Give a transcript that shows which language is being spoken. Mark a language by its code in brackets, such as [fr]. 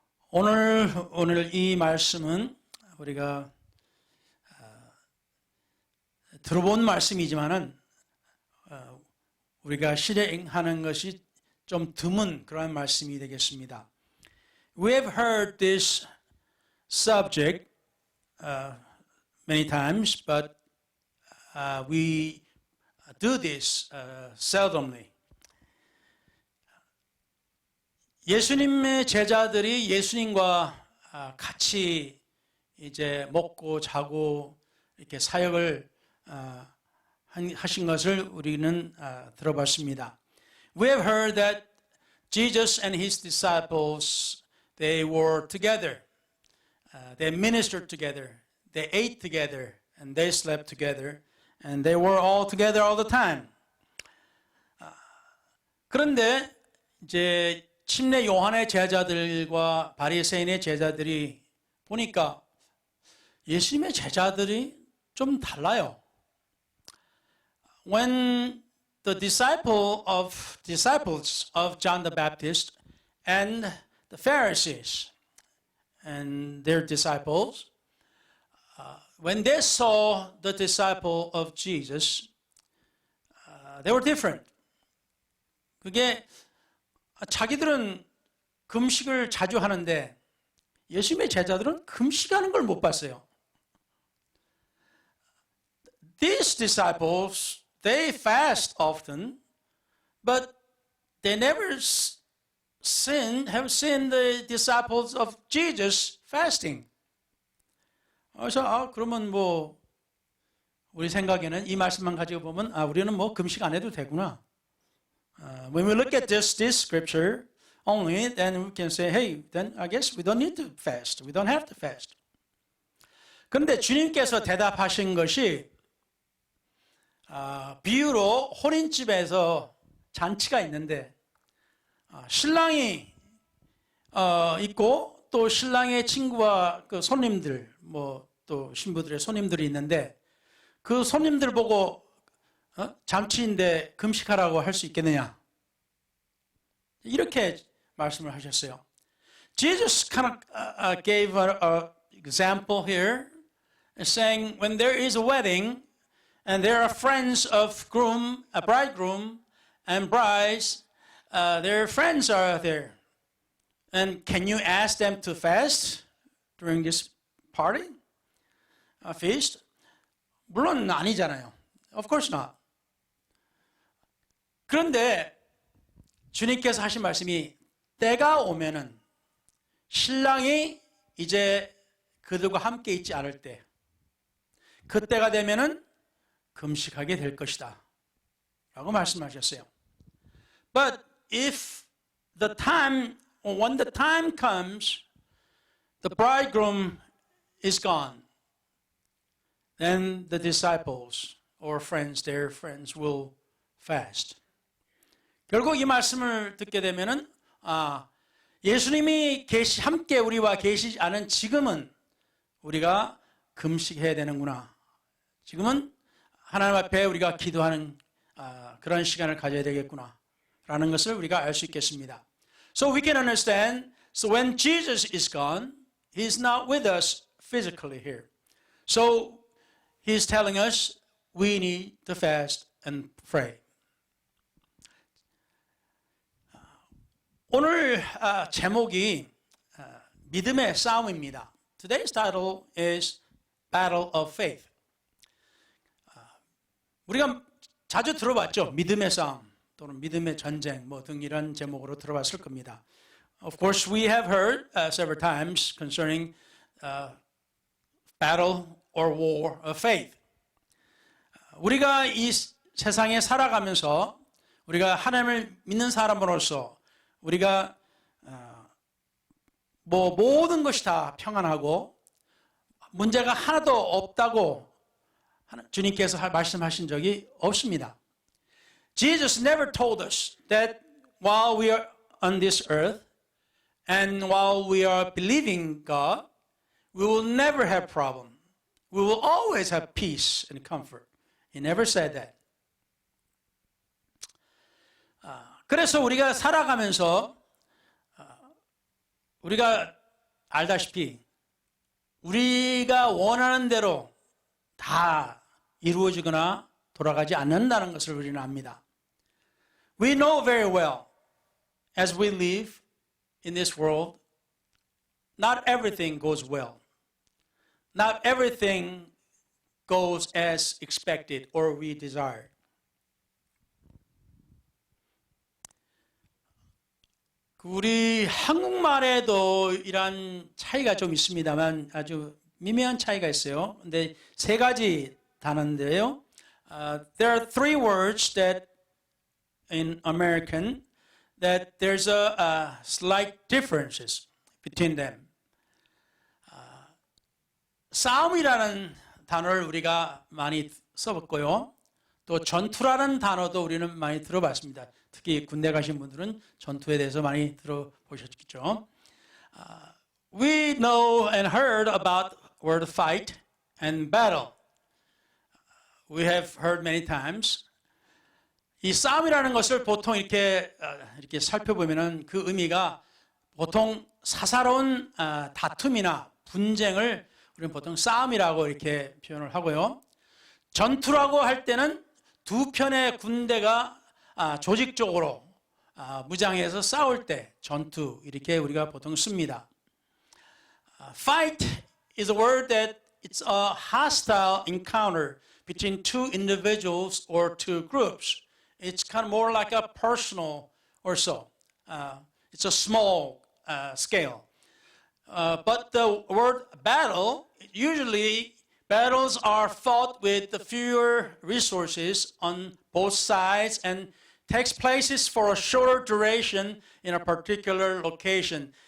[ko] 오늘 이 말씀은 우리가 들어본 말씀이지만은 우리가 실행하는 것이 좀 드문 그런 말씀이 되겠습니다. [en] We have heard this subject many times, but we do this seldomly. [ko] 예수님의 제자들이 예수님과 같이 이제 먹고 자고 이렇게 사역을 하신 것을 우리는 들어봤습니다. [en] We have heard that Jesus and his disciples, they were together. They ministered together. They ate together and they slept together and they were all together all the time. [ko] 그런데 이제 침례 요한의 제자들과 바리새인의 제자들이 보니까 예수님의 제자들이 좀 달라요. [en] When the disciples of John the Baptist and the Pharisees and their disciples, when they saw the disciple of Jesus, they were different. [ko] 그게 자기들은 금식을 자주 하는데 예수님의 제자들은 금식하는 걸 못 봤어요. [en] These disciples, they fast often, but they never have seen the disciples of Jesus fasting. [ko] 그래서 그러면 우리 생각에는 이 말씀만 가지고 보면 우리는 금식 안 해도 되구나. [en] When we look at this scripture only, then we can say, hey, then I guess we don't need to fast. We don't have to fast. [ko] 그런데 주님께서 대답하신 것이 비유로 혼인집에서 잔치가 있는데 신랑이 있고 또 신랑의 친구와 그 손님들, 또 신부들의 손님들이 있는데 그 손님들 보고 잔치인데 금식하라고 할 수 있겠느냐? 이렇게 말씀을 하셨어요. [en] Jesus kind of gave an example here, saying when there is a wedding and there are friends of bridegroom and brides, their friends are there. And can you ask them to fast during this party, feast? [ko] 물론 아니잖아요. [en] Of course not. [ko] 그런데 주님께서 하신 말씀이 때가 오면은 신랑이 이제 그들과 함께 있지 않을 때, 그때가 되면은 금식하게 될 것이다 라고 말씀하셨어요. [en] But if the time, or when the time comes, the bridegroom is gone, then the disciples or friends, their friends will fast. [ko] 결국 이 말씀을 듣게 되면은 예수님이 함께 우리와 계시지 않은 지금은 우리가 금식해야 되는구나. 지금은 하나님 앞에 우리가 기도하는 그런 시간을 가져야 되겠구나 라는 것을 우리가 알 수 있겠습니다. [en] So we can understand, so when Jesus is gone, He's not with us physically here. So He's telling us we need to fast and pray. [ko] 오늘 제목이 믿음의 싸움입니다. [en] Today's title is Battle of Faith. [ko] 우리가 자주 들어봤죠. 믿음의 싸움 또는 믿음의 전쟁 등 이런 제목으로 들어봤을 겁니다. [en] Of course, we have heard several times concerning battle or war of faith. [ko] 우리가 이 세상에 살아가면서 우리가 하나님을 믿는 사람으로서 우리가 모든 것이 다 평안하고 문제가 하나도 없다고 주님께서 말씀하신 적이 없습니다. [en] Jesus never told us that while we are on this earth and while we are believing God, we will never have problem. We will always have peace and comfort. He never said that. [ko] 그래서 우리가 살아가면서 우리가 알다시피 우리가 원하는 대로 다 이루어지거나 돌아가지 않는다는 것을 우리는 압니다. [en] We know very well as we live in this world, not everything goes well. Not everything goes as expected or we desired. [ko] 우리 한국말에도 이런 차이가 좀 있습니다만 아주 미묘한 차이가 있어요. 근데 세 가지 단어인데요. [en] There are three words that in American that there's a slight differences between them. [ko] 싸움이라는 단어를 우리가 많이 써봤고요. 또 전투라는 단어도 우리는 많이 들어봤습니다. 특히 군대 가신 분들은 전투에 대해서 많이 들어보셨겠죠. [en] We know and heard about word fight and battle. We have heard many times. [ko] 이 싸움이라는 것을 보통 이렇게 살펴보면은 그 의미가 보통 사사로운 다툼이나 분쟁을 우리는 보통 싸움이라고 이렇게 표현을 하고요. 전투라고 할 때는 두 편의 군대가 조직적으로 무장해서 싸울 때 전투 이렇게 우리가 보통 씁니다. [en] Fight is a word that it's a hostile encounter between two individuals or two groups. It's kind of more like a personal or so. It's a small scale. But the word battle, usually battles are fought with the fewer resources on both sides and takes place for a shorter duration in a particular location.